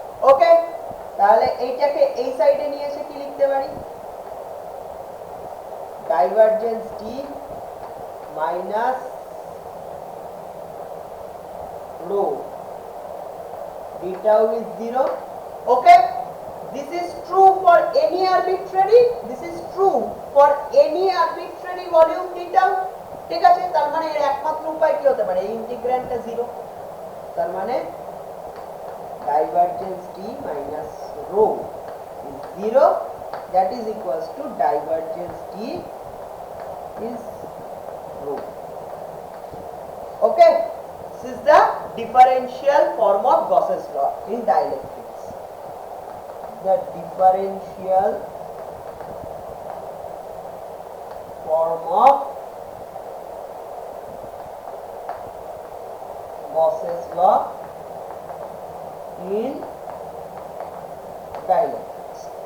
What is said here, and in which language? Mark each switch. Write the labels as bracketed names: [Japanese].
[Bangla] ওকে, তাহলে এইটাকে এই সাইডে নিয়ে এসে কি লিখতে পারি, [English] divergence d minus rho d tau is 0. Okay, this is true for any arbitrary, this is true for any arbitrary volume d tau। [Bangla] ঠিক আছে, তার মানে এর একমাত্র উপায় কি হতে পারে, এই ইন্টিগ্র্যান্ডটা 0, তার মানে [English] divergence d minus rho is 0, that is equals to divergence d is rho। Okay, this is the differential form of Gauss's law in dielectrics, the differential form of Gauss's law in dielectrics।